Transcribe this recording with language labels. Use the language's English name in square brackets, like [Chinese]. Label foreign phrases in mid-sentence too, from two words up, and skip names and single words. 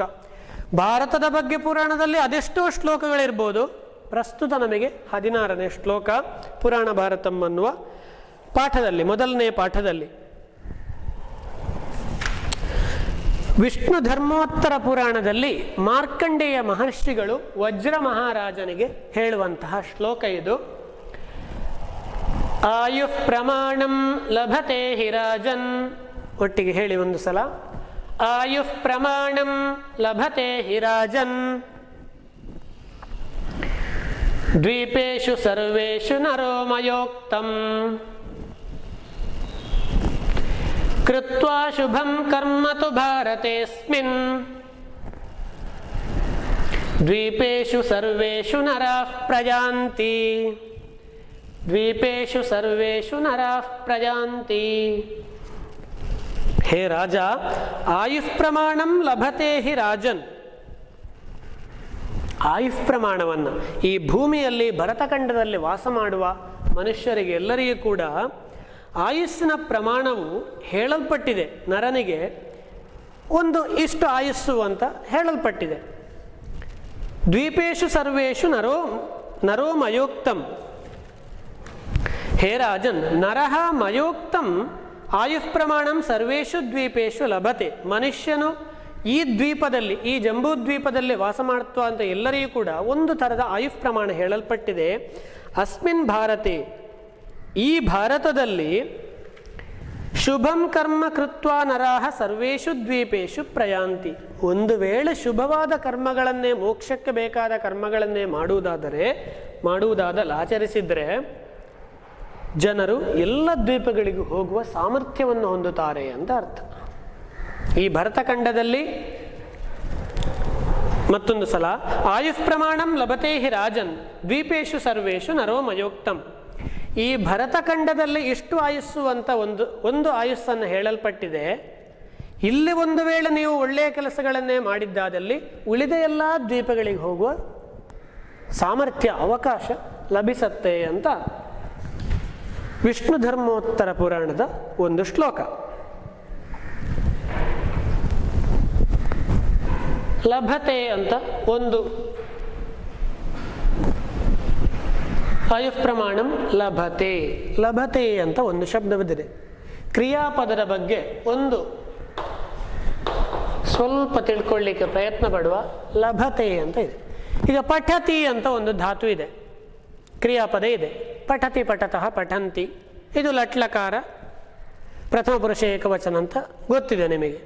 [Kannada] ಭಾರತದ ಬಗ್ಗೆ ಪುರಾಣದಲ್ಲಿ ಅದೆಷ್ಟೋ ಶ್ಲೋಕಗಳಿರ್ಬೋದು, ಪ್ರಸ್ತುತ ನಮಗೆ 16ನೇ ಶ್ಲೋಕ ಪುರಾಣ ಭಾರತಂ ಅನ್ನುವ ಪಾಠದಲ್ಲಿ, ಮೊದಲನೇ ಪಾಠದಲ್ಲಿ. ವಿಷ್ಣು ಧರ್ಮೋತ್ತರ ಪುರಾಣದಲ್ಲಿ ಮಾರ್ಕಂಡೇಯ ಮಹರ್ಷಿಗಳು ವಜ್ರ ಮಹಾರಾಜನಿಗೆ ಹೇಳುವಂತಹ ಶ್ಲೋಕ ಇದು. [Sanskrit] ಆಯುಃ ಪ್ರಮಾಣಂ ಲಭತೆ ಹಿ ರಾಜನ್. [Kannada] ಒಟ್ಟಿಗೆ ಹೇಳಿ ಒಂದು ಸಲ. [Sanskrit] ಆಯುಃ ಪ್ರಮಾಣಂ ಲಭತೆ ಹಿ ರಾಜನ್ ದ್ವೀಪೇಷು ಸರ್ವೇಷು ನರೋ ಮಯೋಕ್ತಂ ಕೃತ್ವಾ ಶುಭಂ ಕರ್ಮ ತು ಭಾರತೇಸ್ಮಿನ್ ದ್ವೀಪೇಷು ಸರ್ವೇಷು ನರಾಃ ಪ್ರಜಾಂತಿ. ದ್ವೀಪೇಷು ಸರ್ವೇಷು ನರಾಃ ಪ್ರಜಾಂತಿ. ಹೇ ರಾಜ, ಆಯುಃ ಪ್ರಮಾಣಂ ಲಭತೆ ಹಿ ರಾಜನ್. [Kannada] ಆಯುಃ ಪ್ರಮಾಣವನ್ನು ಈ ಭೂಮಿಯಲ್ಲಿ ಭರತಖಂಡದಲ್ಲಿ ವಾಸ ಮಾಡುವ ಮನುಷ್ಯರಿಗೆ ಎಲ್ಲರಿಗೂ ಕೂಡ ಆಯುಸ್ಸಿನ ಪ್ರಮಾಣವು ಹೇಳಲ್ಪಟ್ಟಿದೆ. ನರನಿಗೆ ಒಂದು ಇಷ್ಟು ಆಯುಸ್ಸು ಅಂತ ಹೇಳಲ್ಪಟ್ಟಿದೆ. [Sanskrit] ದ್ವೀಪೇಷು ಸರ್ವೇಷು ನರೋ ಮಯೋಕ್ತಂ. ಹೇ ರಾಜನ್, ನರಃ ಮಯೋಕ್ತಂ ಆಯುಃ ಪ್ರಮಾಣಂ ಸರ್ವೇಷು ದ್ವೀಪೇಷು ಲಭತೆ. [Kannada] ಮನುಷ್ಯನು ಈ ದ್ವೀಪದಲ್ಲಿ, ಈ ಜಂಬೂ ದ್ವೀಪದಲ್ಲಿ ವಾಸ ಮಾಡ್ತಾ ಅಂತ ಎಲ್ಲರಿಗೂ ಕೂಡ ಒಂದು ಥರದ ಆಯುಃ ಪ್ರಮಾಣ ಹೇಳಲ್ಪಟ್ಟಿದೆ. [Sanskrit] ಅಸ್ಮಿನ್ ಭಾರತೆ, [Kannada] ಈ ಭಾರತದಲ್ಲಿ [Sanskrit] ಶುಭಂ ಕರ್ಮ ಕೃತ್ವ ನರಾಹ ಸರ್ವೇಷು ದ್ವೀಪೇಷು ಪ್ರಯಾಂತಿ. [Kannada] ಒಂದು ವೇಳೆ ಶುಭವಾದ ಕರ್ಮಗಳನ್ನೇ, ಮೋಕ್ಷಕ್ಕೆ ಬೇಕಾದ ಕರ್ಮಗಳನ್ನೇ ಮಾಡುವುದಾದಲ್ಲಿ ಆಚರಿಸಿದರೆ ಜನರು ಎಲ್ಲ ದ್ವೀಪಗಳಿಗೂ ಹೋಗುವ ಸಾಮರ್ಥ್ಯವನ್ನು ಹೊಂದುತ್ತಾರೆ ಅಂತ ಅರ್ಥ. ಈ ಭರತಖಂಡದಲ್ಲಿ ಮತ್ತೊಂದು ಸಲ [Sanskrit] ಆಯುಃ ಪ್ರಮಾಣಂ ಲಭತೆ ಹಿ ರಾಜನ್ ದ್ವೀಪೇಷು ಸರ್ವೇಷು ನರೋ ಮಯೋಕ್ತಂ. [Kannada] ಈ ಭರತಖಂಡದಲ್ಲಿ ಇಷ್ಟು ಆಯುಸ್ಸು ಅಂತ ಒಂದು ಆಯುಸ್ಸನ್ನು ಹೇಳಲ್ಪಟ್ಟಿದೆ. ಇಲ್ಲಿ ಒಂದು ವೇಳೆ ನೀವು ಒಳ್ಳೆಯ ಕೆಲಸಗಳನ್ನೇ ಮಾಡಿದ್ದಾದಲ್ಲಿ ಉಳಿದ ಎಲ್ಲ ದ್ವೀಪಗಳಿಗೆ ಹೋಗುವ ಸಾಮರ್ಥ್ಯ, ಅವಕಾಶ ಲಭಿಸತ್ತೆ ಅಂತ ವಿಷ್ಣು ಧರ್ಮೋತ್ತರ ಪುರಾಣದ ಒಂದು ಶ್ಲೋಕ. ಲಭತೆ ಅಂತ ಒಂದು [Sanskrit] ಆಯುಃ ಪ್ರಮಾಣಂ ಲಭತೆ, [Kannada] ಲಭತೆ ಅಂತ ಒಂದು ಶಬ್ದ ಬಂದಿದೆ. ಕ್ರಿಯಾಪದದ ಬಗ್ಗೆ ಒಂದು ಸ್ವಲ್ಪ ತಿಳ್ಕೊಳ್ಳಿಕ್ಕೆ ಪ್ರಯತ್ನ ಪಡುವ. ಲಭತೆ ಅಂತ ಇದೆ. ಈಗ ಪಠತಿ ಅಂತ ಒಂದು ಧಾತು ಇದೆ. ಕ್ರಿಯಾಪದ ಇದೆ. [Sanskrit] ಪಠತಿ ಪಠತಃ ಪಠಂತಿ, [Kannada] ಇದು ಲಟ್ಲಕಾರ ಪ್ರಥಮ ಪುರುಷ ಏಕವಚನ ಅಂತ ಗೊತ್ತಿದೆ ನಿಮಗೆ.